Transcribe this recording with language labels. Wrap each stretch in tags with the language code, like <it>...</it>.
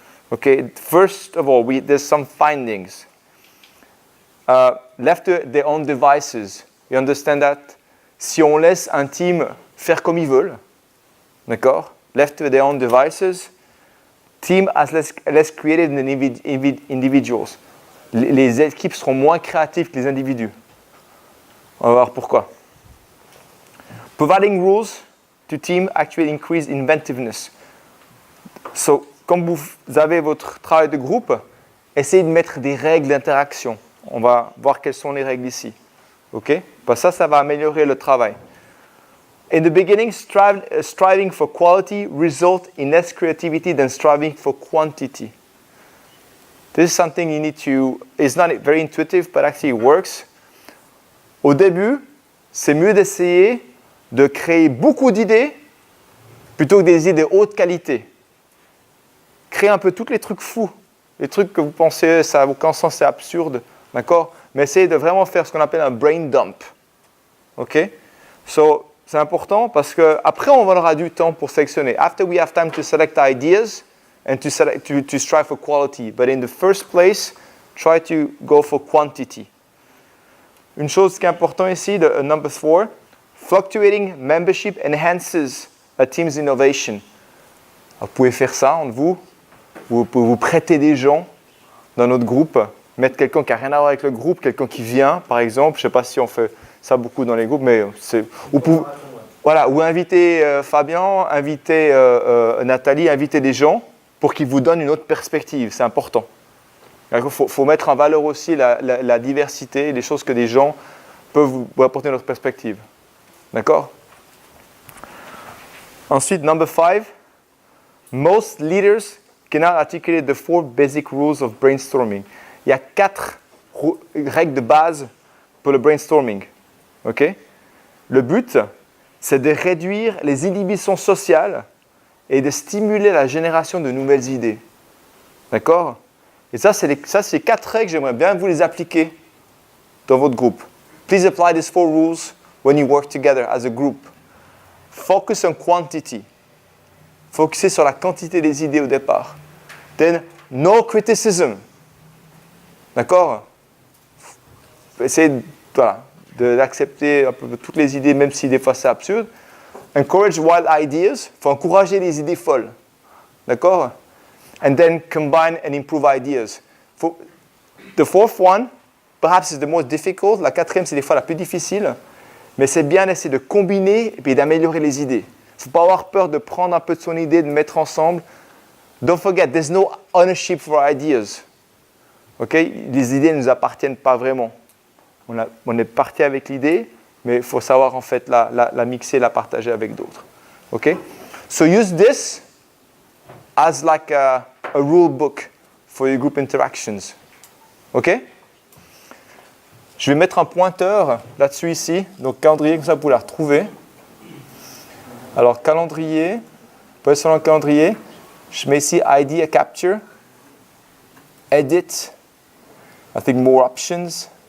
<en>Okay, first of all, there's some findings. Left to their own devices. You understand that?</en> <fr>Si on laisse un team faire comme ils veulent, d'accord?</fr> <en>Left to their own devices, team has less creative than individuals.</en> <fr>Les équipes seront moins créatives que les individus. On va voir pourquoi.</fr> <en>Providing rules to team actually increase inventiveness.</en> <fr>So, comme vous avez votre travail de groupe, essayez de mettre des règles d'interaction. On va voir quelles sont les règles ici. OK? Ça va améliorer le travail.</fr> <en>In the beginning, striving for quality result in less creativity than striving for quantity. This is something you need to. It's not very intuitive, but actually it works.</en> <fr>Au début, c'est mieux d'essayer de créer beaucoup d'idées plutôt que des idées de haute qualité. Créer un peu tous les trucs fous, les trucs que vous pensez, ça n'a aucun sens, c'est absurde, d'accord? Mais essayez de vraiment faire ce qu'on appelle un brain dump. OK? So, c'est important parce qu'après, on aura du temps pour sélectionner.</fr> <en>After we have time to select ideas and to strive for quality. But in the first place, try to go for quantity.</en> <fr>Une chose qui est importante ici,</fr> <en>number 4, fluctuating membership enhances a team's innovation.</en> <fr>Vous pouvez faire ça entre vous. Vous pouvez vous prêter des gens dans notre groupe. Mettre quelqu'un qui n'a rien à voir avec le groupe, quelqu'un qui vient, par exemple. Je ne sais pas si on fait ça beaucoup dans les groupes, mais ou inviter Fabien, inviter Nathalie, inviter des gens pour qu'ils vous donnent une autre perspective. C'est important. Il faut mettre en valeur aussi la diversité, les choses que des gens peuvent vous apporter une autre perspective. D'accord? Ensuite,</fr> <en>number 5. Most leaders cannot articulate the 4 basic rules of brainstorming.</en> <fr>Il y a 4 règles de base pour le brainstorming. Okay? Le but, c'est de réduire les inhibitions sociales et de stimuler la génération de nouvelles idées. D'accord? Et ça, c'est 4 règles, j'aimerais bien vous les appliquer dans votre groupe.</fr> <en>Please apply these 4 rules when you work together as a group. Focus on quantity.</en> <fr>Focuser sur la quantité des idées au départ.</fr> <en>Then, no criticism.</en> <fr>D'accord? Essayez d'accepter un peu toutes les idées, même si des fois c'est absurde.</fr> <en>Encourage wild ideas.</en> <fr>Il faut encourager les idées folles. D'accord?</fr> <en>And then combine and improve ideas. The 4th one, perhaps is the most difficult.</en> <fr>La 4e, c'est des fois la plus difficile. Mais c'est bien d'essayer de combiner et puis d'améliorer les idées. Il ne faut pas avoir peur de prendre un peu de son idée, de mettre ensemble.</fr> <en>Don't forget, there's no ownership for ideas. Okay?</en> <fr>Les idées ne nous appartiennent pas vraiment. On est parti avec l'idée, mais il faut savoir en fait la mixer, la partager avec d'autres.</fr> <en>Okay? So use this as like a rule book for your group interactions. Okay?</en> <fr>Je vais mettre un pointeur là-dessus ici. Donc calendrier, comme ça vous pouvez la retrouver. Alors calendrier, position le calendrier. Je mets ici ID a capture. Edit.</fr> <en>I think more options.</en>